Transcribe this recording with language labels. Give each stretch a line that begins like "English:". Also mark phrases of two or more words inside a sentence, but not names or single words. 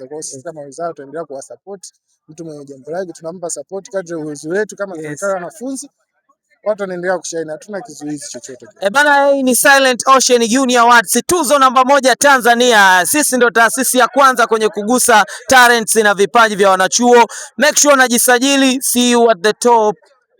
Swahili: Kwa hiyo sisi kama wizara tunaendelea kuwasupport. Mtu mwenye jambo lake tunampa support kadri ya uwezo wetu kama serikali ya wanafunzi. Watu wanaendelea kushine, hatuna kizuizi chochote. Bana, hii ni Silent Ocean Uni Awards, tuzo namba 1 Tanzania. Sisi ndo taasisi ya kwanza kwenye kugusa talents na vipaji vya wanachuo.
English: Make sure unajisajili. See you at the top.